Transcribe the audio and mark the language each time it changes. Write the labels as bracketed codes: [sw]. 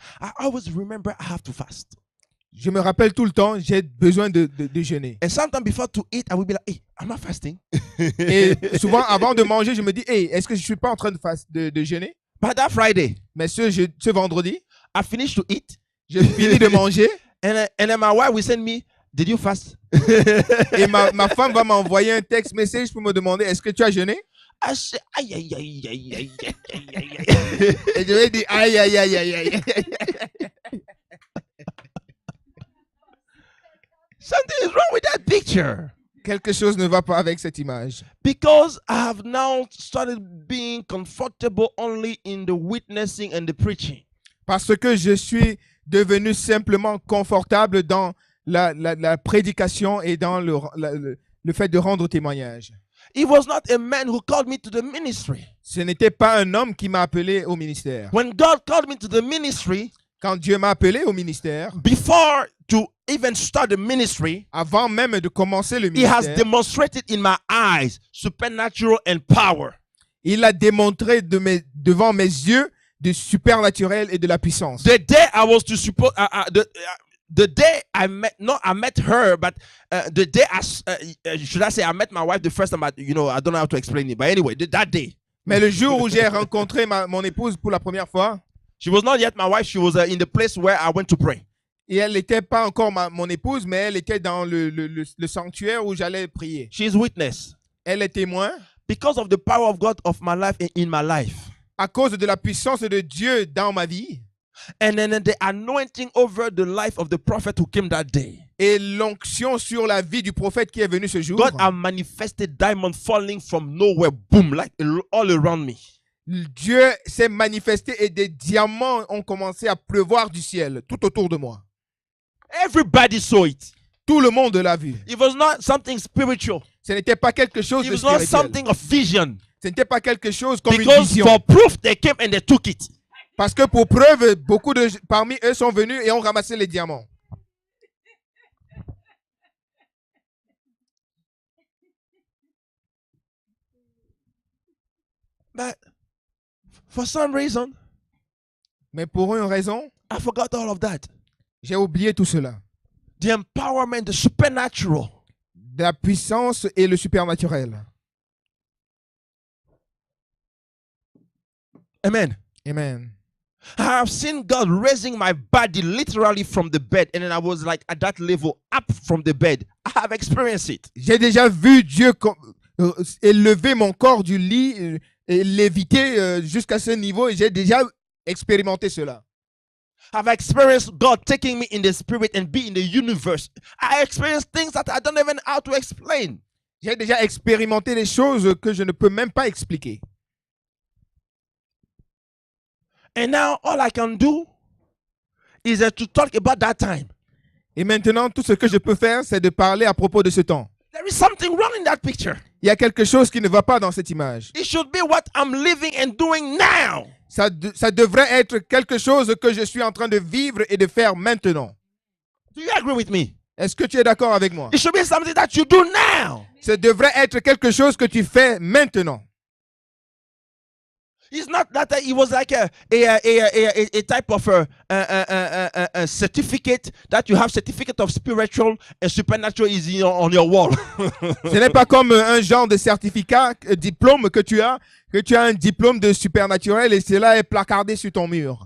[en] I always remember I have to fast. [fr] je me rappelle tout le temps, j'ai besoin de jeûner. [en] And sometimes before to eat, I will be like, hey, am I fasting? [fr] Et souvent, avant de manger, je me dis, hey, est-ce que je ne suis pas en train de jeûner? [en] But that Friday, [fr] Mais ce vendredi, [en] I finished to eat, [fr] je finis de manger [en] and then my wife will send me, did you fast? [fr] et ma femme va m'envoyer un texte message pour me demander, est-ce que tu as jeûné? [en] I say, aïe, aïe, aïe, aïe, aïe, aïe, aïe, aïe, aïe. [fr] Et je vais dire, aïe, aïe, aïe, aïe, aïe. [en] Something is wrong with that picture. [fr] Quelque chose ne va pas avec cette image. [en] Because I have now started being comfortable only in the witnessing and the preaching. [fr] Parce que je suis devenu simplement confortable dans la prédication et dans le fait de rendre témoignage. [en] It was not a man who called me to the ministry. [fr] Ce n'était pas un homme qui m'a appelé au ministère. [en] When God called me to the ministry, [fr] Quand Dieu m'a appelé au ministère, [en] before to even start the ministry, [fr] avant même de commencer le [en] He has [fr] ministère, [en] demonstrated in my eyes supernatural and power. [fr] il a démontré devant mes yeux du supernaturel et de la puissance. [en] The day I was to support, the day I met her, but the day should I say I met my wife the first time, but I don't know how to explain it. But anyway, that day, [fr] Mais le jour où j'ai rencontré mon épouse pour la première fois, [en] she was not yet my wife. She was in the place where I went to pray. [fr] et elle n'était pas encore mon épouse, mais elle était dans le sanctuaire où j'allais prier. [en] She's witness. [fr] Elle est témoin. [en] because of the power of God of my life and in my life, [fr] à cause de la puissance de Dieu dans ma vie [en] and then the anointing over the life of the prophet who came that day, [fr] et l'onction sur la vie du prophète qui est venu ce jour, [en] God has manifested diamond falling from nowhere, boom, like all around me. [fr] Dieu s'est manifesté et des diamants ont commencé à pleuvoir du ciel tout autour de moi. [en] Everybody saw it. [fr] Tout le monde l'a vu. [en] It was not something spiritual. [fr] Ce n'était pas quelque chose [en] It [fr] de [en] was not [fr] spirituel. [en] something of vision. [fr] Ce n'était pas quelque chose comme une [en] Because [fr] vision. [en] for proof, they came and they took it. [fr] Parce que pour preuve, beaucoup de parmi eux sont venus et ont ramassé les diamants. [en] But for some reason, [fr] Mais pour une raison, [en] I forgot all of that. [fr] j'ai oublié tout cela. [en] The empowerment, the supernatural. [fr] De la puissance et le supernaturel. [en] Amen. Amen. I have seen God raising my body literally from the bed, and then I was like at that level, up from the bed. I have experienced it. [fr] J'ai déjà vu Dieu élever mon corps du lit et l'éviter jusqu'à ce niveau et j'ai déjà expérimenté cela. [en] I've experienced God taking me in the spirit and be in the universe. I experienced things that I don't even know how to explain. [fr] J'ai déjà expérimenté des choses que je ne peux même pas expliquer. [en] And now all I can do is to talk about that time. [fr] Et maintenant, tout ce que je peux faire, c'est de parler à propos de ce temps. [en] There is something wrong in that picture. [fr] Il y a quelque chose qui ne va pas dans cette image. [en] It should be what I'm living and doing now. [fr] Ça devrait être quelque chose que je suis en train de vivre et de faire maintenant. [en] Do you agree with me? [fr] Est-ce que tu es d'accord avec moi? [en] It should be something that you do now. [fr] Ça devrait être quelque chose que tu fais maintenant. [en] It's not that it was like a type of a certificate that you have, certificate of spiritual and supernatural is on your wall. [fr] Ce n'est pas comme un genre de certificat, diplôme que tu as un diplôme de supernaturel et cela est placardé sur ton mur.